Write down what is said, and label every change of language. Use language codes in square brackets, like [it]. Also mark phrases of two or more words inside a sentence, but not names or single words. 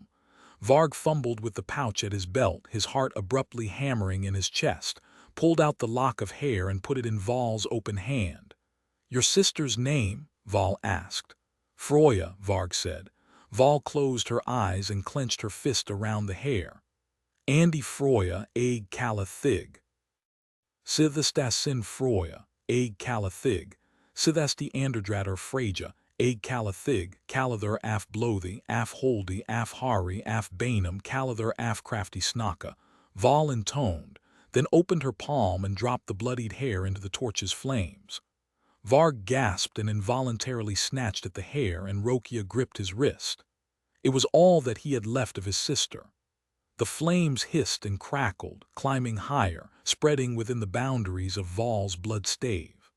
[en] Varg fumbled with the pouch at his belt, his heart abruptly hammering in his chest, pulled out the lock of hair and put it in Val's open hand. "Your sister's name?" Val asked. "Froya," Varg said. Val closed her eyes and clenched her fist around the hair. "Andy Froya, Ag Calathig." "Sithastassin Froya, Ag Calathig. Sithasti Anderdradder Freja, Ag Calathig, Calather af Blothi, af Holdi, af Hari, af Bainum, Calather af Crafty Snaka," Val intoned, then opened her palm and dropped the bloodied hair into the torch's flames. Varg gasped and involuntarily snatched at the hair, and Rokia gripped his wrist. It was all that he had left of his sister. The flames hissed and crackled, climbing higher, spreading within the boundaries of Val's blood stave.